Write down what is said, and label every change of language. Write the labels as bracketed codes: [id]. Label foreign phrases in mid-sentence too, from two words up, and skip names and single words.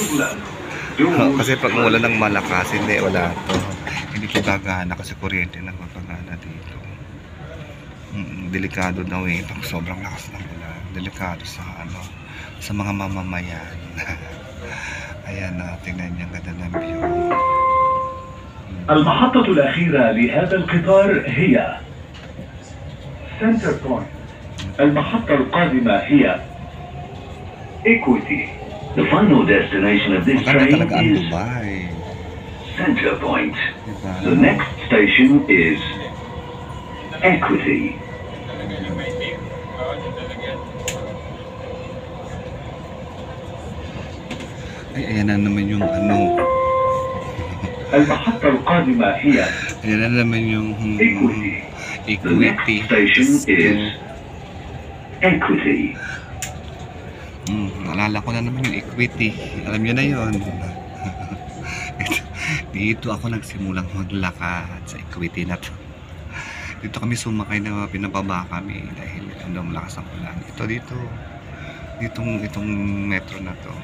[tl] Kasi pag ulan ng malakas, hindi, wala to. Hindi ko gagana kasi kuryente na magpagana dito. Delikado daw eh. Pag sobrang lakas ng ulan. Delikado sa ano, sa mga mamamayan. Ayan na, tingnan niyo ang ganda ng view. [ar] المحطة الأخيرة لهذا القطار هي سنتر بوينت. المحطة القادمة هي Equity. [en] The final destination of this [tl] Maganda [en] train [tl] talaga ang [en] is [tl] Dubai. [en] Center Point. [tl] Diba? [en] The next station is Equity. [tl] Ay, ayan na naman yung ano. [ar] المحطة القادمة هي [tl] Ayan na naman yung [en] Equity. The next Equity. station is Equity. [tl] Naalala ko na naman yung Equity. Alam nyo na yun. Dito ako nagsimulang maglakad sa Equity na to. Dito kami sumakay na pinababa kami dahil ano, malakas ang ulan. Itong metro na to.